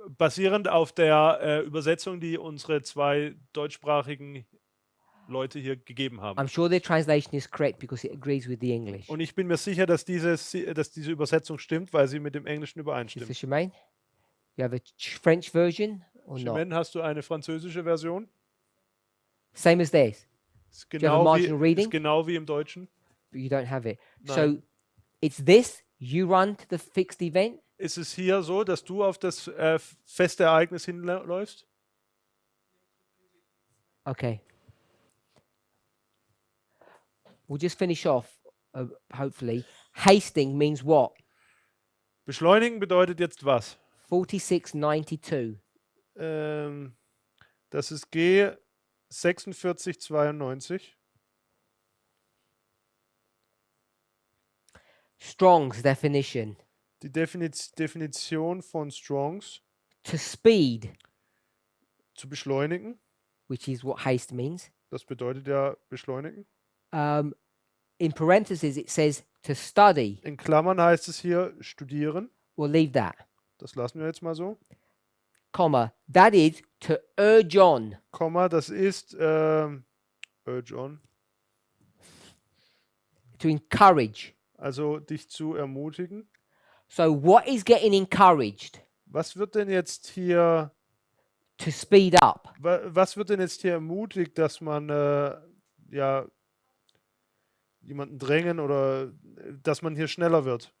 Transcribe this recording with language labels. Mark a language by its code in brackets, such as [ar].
[de] Basierend auf der Übersetzung, die unsere zwei deutschsprachigen Leute hier gegeben haben. [en] I'm sure their translation is correct because it agrees with the English. [de] Und ich bin mir sicher, dass diese Übersetzung stimmt, weil sie mit dem Englischen [en] Mr. [de] übereinstimmt. [en] Shemaine, you have a French version or not? [de] Chimène, hast du eine französische Version? [en] Same as theirs, [de] Ist [en] you have a marginal reading? [de] ist genau wie im Deutschen. [en] but you don't have it. So [de] Nein. [en] it's this, you run to the fixed event, [de] Ist es hier so, dass du auf das feste Ereignis hinläufst? [en] okay. We'll just finish off, hopefully. Hasting means what? [de] Beschleunigen bedeutet jetzt was? [en] 4692. [de] Das ist G 4692. [en] Strong's definition. [de] Die Definition von Strongs [en] To speed, [de] zu beschleunigen. [en] which is what haste means. [de] Das bedeutet ja beschleunigen. [en] In parentheses, it says to study. [de] In Klammern heißt es hier studieren. [en] We'll leave that. [de] Das lassen wir jetzt mal so. [en] Comma. That is to urge on. [de] Komma, das ist urge on. [en] To encourage. [de] Also dich zu ermutigen. [en] So what is getting encouraged? [de] Was wird denn jetzt hier, [en] To speed up. [de] was wird denn jetzt hier ermutigt, dass man ja jemanden drängen oder dass man hier schneller wird?